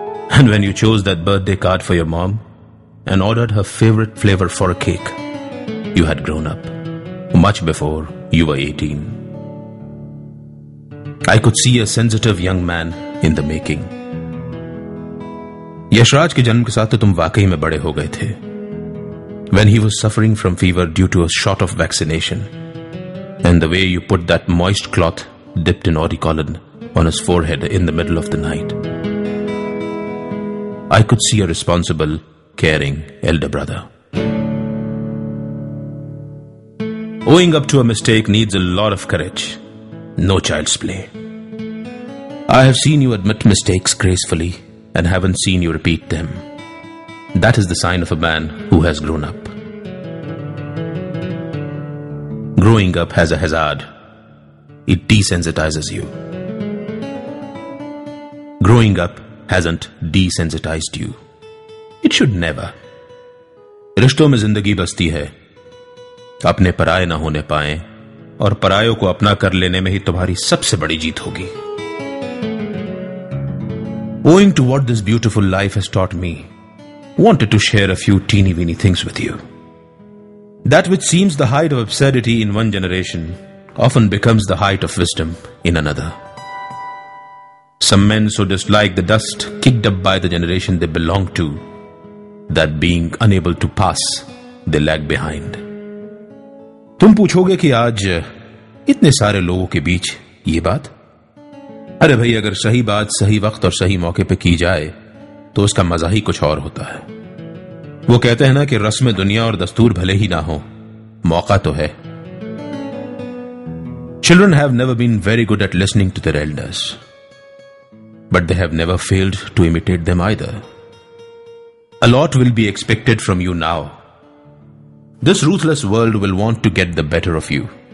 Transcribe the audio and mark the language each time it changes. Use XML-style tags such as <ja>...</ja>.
<en>And when you chose that birthday card for your mom and ordered her favorite flavor for a cake, you had grown up, much before you were 18. I could see a sensitive young man in the making.</en> <hi>Yashraj के जन्म के साथ तो तुम वाकई में बड़े हो गए थे.</hi> <en>When he was suffering from fever due to a shot of vaccination, and the way you put that moist cloth dipped in Oricolin on his forehead in the middle of the night, I could see a responsible, caring elder brother. Owing up to a mistake needs a lot of courage. No child's play. I have seen you admit mistakes gracefully and haven't seen you repeat them. That is the sign of a man who has grown up. Growing up has a hazard. It desensitizes you. Growing up hasn't desensitized you. It should never.</en> <hi>रिश्तों में जिंदगी बसती है. अपने पराये ना होने पाए और परायों को अपना कर लेने में ही तुम्हारी सबसे बड़ी जीत होगी.</hi> <en>Owing to what this beautiful life has taught me, wanted to share a few teeny-weeny things with you. That which seems the height of absurdity in one generation often becomes the height of wisdom in another. Some men so dislike the dust kicked up by the generation they belong to that being unable to pass, they lag behind.</en> <hi>तुम पूछोगे कि आज इतने सारे लोगों के बीच ये बात? अरे भाई, अगर सही बात सही वक्त और सही मौके पे की जाए तो उसका मजा ही कुछ और होता है. वो कहते हैं ना कि रस्म दुनिया और दस्तूर भले ही ना हो, मौका तो है.</hi> <en>Children have never been very good at listening to their elders, but they have never failed to imitate them either. A lot will be expected from you now. This ruthless world will want to get the better of you.</en>